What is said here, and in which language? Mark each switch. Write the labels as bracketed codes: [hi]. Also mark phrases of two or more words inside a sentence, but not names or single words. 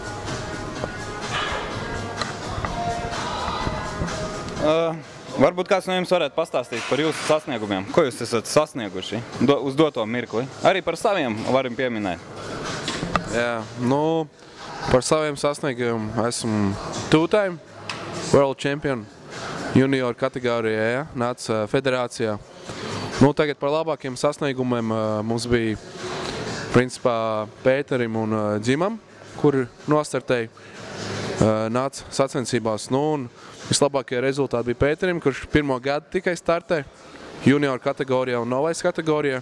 [lv] Varbūt kāds no jums varētu pastāstīt par jūsu sasniegumiem. Ko jūs esat sasnieguši uz doto mirkli? Arī par saviem varam pieminēt. Jā, Par saviem sasniegumiem esmu [en] two-time world champion junior [lv] kategorijā, ja? Nāca federācijā. Nu, tagad par labākiem sasniegumiem mums bija principā Pēterim un Dzimam, kur nostartēja, nāca sacensībās. Nu, un vislabākie rezultāti bija Pēterim, kurš pirmo gadu tikai startē junior kategorijā un novais kategorijā.